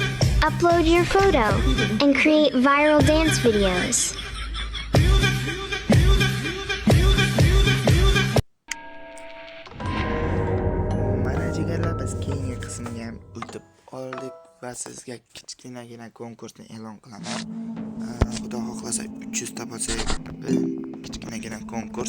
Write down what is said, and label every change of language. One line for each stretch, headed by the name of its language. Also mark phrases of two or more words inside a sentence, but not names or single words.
English: Upload your photo and create viral dance videos.
Uzbek: Mana jigarlar, biz keyingi qismga ham o'tib oldik va sizga kichkinagina konkursni e'lon qilaman. Xudo xohlasa 300 ta bo'lsa, kichkinagina konkurs.